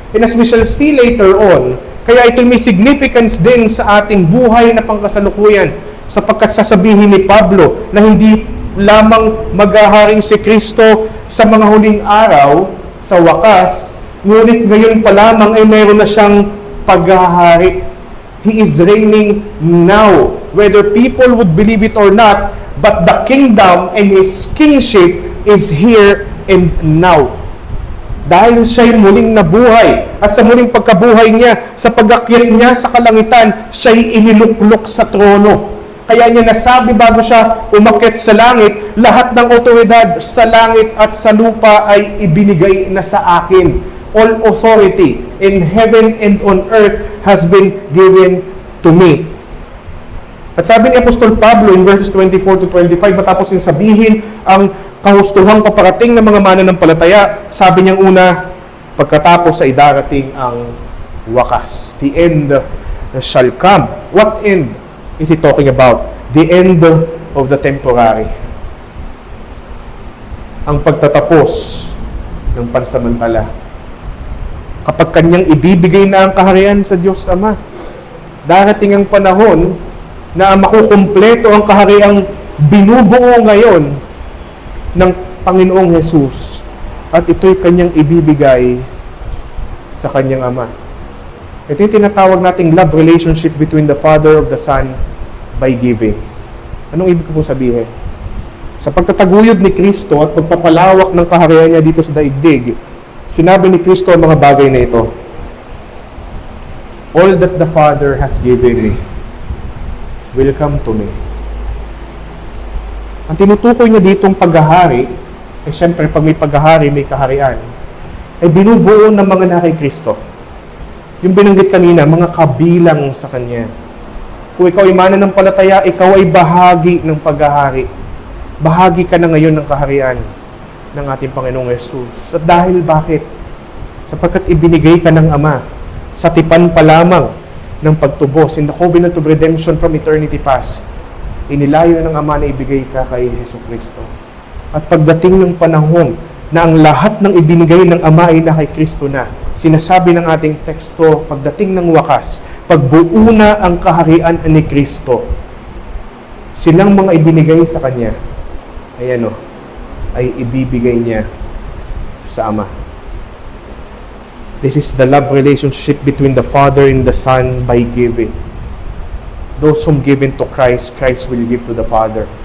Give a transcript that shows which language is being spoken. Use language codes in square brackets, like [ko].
[en] And as we shall see later on, [tl] kaya ito may significance din sa ating buhay na pangkasalukuyan, sapagkat sasabihin ni Pablo na hindi lamang maghaharing si Kristo sa mga huling araw, sa wakas, ngunit ngayon pa lamang ay mayroon na siyang paghahari. [en] He is reigning now, whether people would believe it or not, but the kingdom and His kingship is here and now. [tl] Dahil siya'y muling nabuhay, at sa muling pagkabuhay niya, sa pag-akyat niya sa kalangitan, siya'y iniluklok sa trono. Kaya niya nasabi bago siya umakyat sa langit, lahat ng otoridad sa langit at sa lupa ay ibinigay na sa akin. [en] All authority in heaven and on earth has been given to me. [tl] At sabi ni Apostol Pablo [en] in verses 24 to 25, [tl] matapos yung sabihin ang kahustuhang paparating ng mga mananampalataya, sabi niyang una, pagkatapos ay darating ang wakas. [en] The end shall come. What end is he talking about? The end of the temporary. [tl] Ang pagtatapos ng pansamantala. Kapag kanyang ibibigay na ang kaharian sa Diyos Ama, darating ang panahon na makukumpleto ang kahariang binubuo ngayon ng Panginoong Jesus, at ito'y kanyang ibibigay sa kanyang Ama. Ito yung tinatawag nating [en] love relationship between the Father of the Son by giving. [tl] Anong ibig ko sabihin? Sa pagtataguyod ni Kristo at pagpapalawak ng kaharian niya dito sa daigdig, sinabi ni Kristo ang mga bagay na ito. [en] All that the Father has given me will come to me. [tl] Ang tinutukoy niya ditong paghahari, eh siyempre pag may paghahari, may kaharian, ay binubuo ng mga na kay Kristo. Yung binanggit kanina, mga kabilang sa Kanya. Kung ikaw ay mananampalataya, ikaw ay bahagi ng paghahari. Bahagi ka na ngayon ng kaharian ng ating Panginoong Yesus. At dahil bakit? Sapagkat ibinigay ka ng Ama sa tipan pa lamang ng pagtubos [en] in the covenant of redemption from eternity past. [tl] inilayo ng Ama na ibigay ka kay Jesucristo. At pagdating ng panahon na ang lahat ng ibinigay ng Ama ay na kay Kristo na, sinasabi ng ating teksto, pagdating ng wakas, pagbuo na ang kaharian ni Kristo, silang mga ibinigay sa Kanya, ay ibibigay niya sa Ama. [en] This is the love relationship between the Father and the Son by giving. Those whom given to Christ, Christ will give to the Father.